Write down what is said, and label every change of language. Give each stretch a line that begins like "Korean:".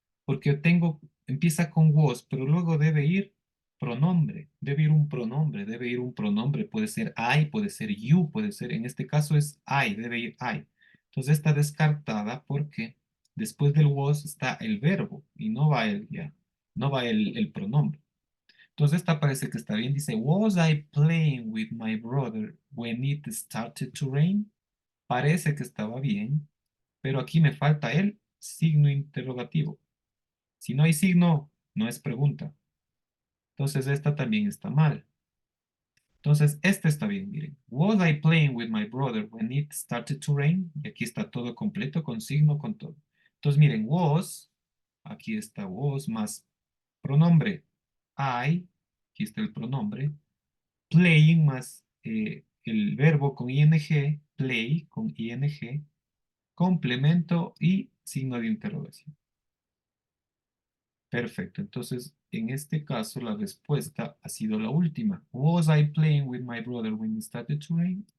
Spanish: Porque empieza con was, pero luego debe ir pronombre, debe ir un pronombre, puede ser I, puede ser you, puede ser, en este caso es I, debe ir I. Entonces está descartada porque después del was está el verbo y no va no va el pronombre. Entonces esta parece que está bien, dice,
English: was I playing with my brother when it started to rain?
Spanish: Parece que estaba bien, pero aquí me falta el signo interrogativo. Si no hay signo, no es pregunta. Entonces esta también está mal. Entonces este está bien, miren.
English: Was I playing with my brother when it started to rain?
Spanish: Y aquí está todo completo, con signo, con todo. Entonces miren, was, aquí está was más pronombre I, aquí está el pronombre, playing más el verbo con ing, play con ing, complemento y signo de interrogación. Perfecto, entonces en este caso la respuesta ha sido la última.
English: Was I playing with my brother when it started to rain?